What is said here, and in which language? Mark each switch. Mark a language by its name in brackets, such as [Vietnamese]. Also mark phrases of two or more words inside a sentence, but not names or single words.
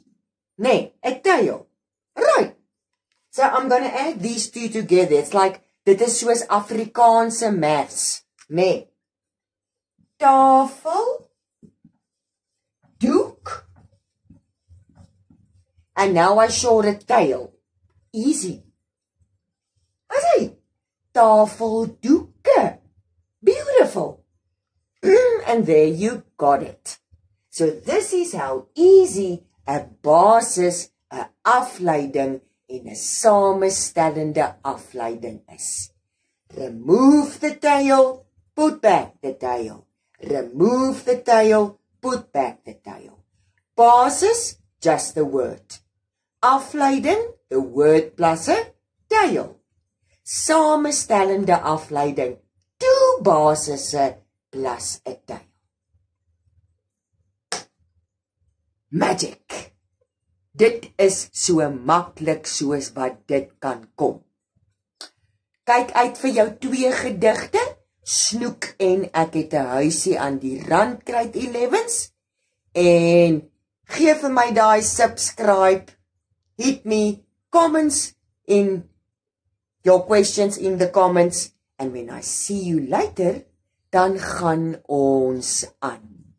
[Afrikaans] Nee, 'n tail. Right. [English] So I'm going to add these 2 together. It's like, [Afrikaans] dit is soos Afrikaanse maths. Nee. Tafel, doek, [English] and now I show the tail. Easy. I say, tafeldoeke. Beautiful. And there you got it. So this is how easy [Afrikaans] 'n basis, 'n afleiding en 'n samestellende afleiding [English] is. Remove the tail, put back the tail. Remove the tail, put back the tail. Basis, just the word. Afleiding, the word plus 'n tail. [Afrikaans] Samestellende afleiding, 2 basisse plus 'n tail. [English] Magic! [Afrikaans] Dit is so maklik soos wat dit kan kom. Kyk uit vir jou 2 gedigte, Snoek en Ek het 'n huisie aan die rand kry 11s. En gee vir my daai [English] subscribe, hit me, comments in your questions in the comments, and when I see you later, [Afrikaans] dan gaan ons aan.